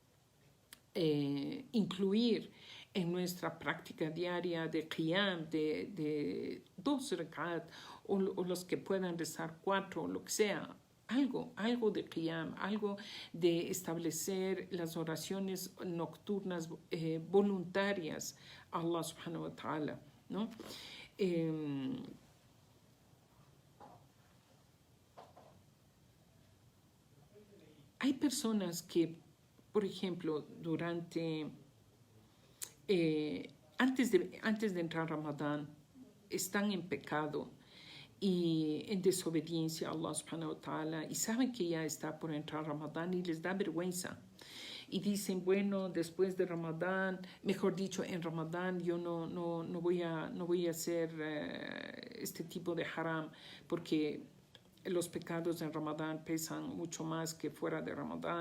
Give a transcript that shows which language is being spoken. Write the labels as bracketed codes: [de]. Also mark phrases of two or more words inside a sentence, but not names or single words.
[es] incluir en nuestra práctica diaria de qiyam, de 2 rekat, o los que puedan rezar 4, o lo que sea, algo de qiyam, algo de establecer las oraciones nocturnas voluntarias a [ar] الله سبحانه وتعالى, [es] ¿no? Hay personas que, por ejemplo, antes de entrar a Ramadán, están en pecado y en desobediencia a [ar] الله سبحانه وتعالى, [es] y saben que ya está por entrar Ramadán y les da vergüenza. Y dicen, bueno, después de Ramadán, mejor dicho, en Ramadán yo no voy a hacer este tipo de haram, porque los pecados en Ramadán pesan mucho más que fuera de Ramadán.